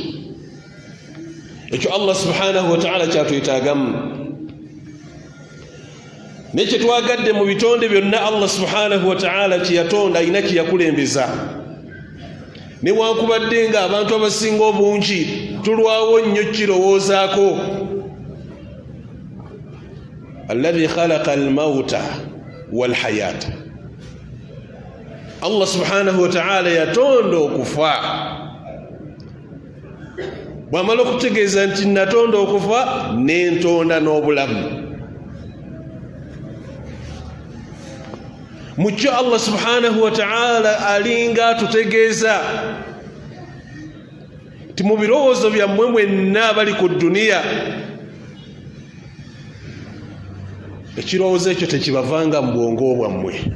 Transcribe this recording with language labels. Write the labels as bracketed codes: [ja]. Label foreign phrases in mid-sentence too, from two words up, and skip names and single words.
[lg] Ekyo [ar] الله سبحانه وتعالى [lg] kyatwetaagamu. Nekye twagadde mu bitonde byonna [ar] الله سبحانه وتعالى [lg] kye yatonda alina kye yakulembeza. Newankubadde nga abantu abasinga obungi tulwawo nnyo kirowoozaako. [ar] الذي خلق الموت والحياة. الله سبحانه وتعالى [lg] yatonda okufa. Bw'amala okutegeeza nti natonda okufa n'entonda n'obulamu. Mukyo [ar] الله سبحانه وتعالى [lg] alinga tutegeeza ti mu birowoozo byammwe mwenna abali ku dduniya ekirowoozo ekyo tekibavanga mu bwongo bwammwe.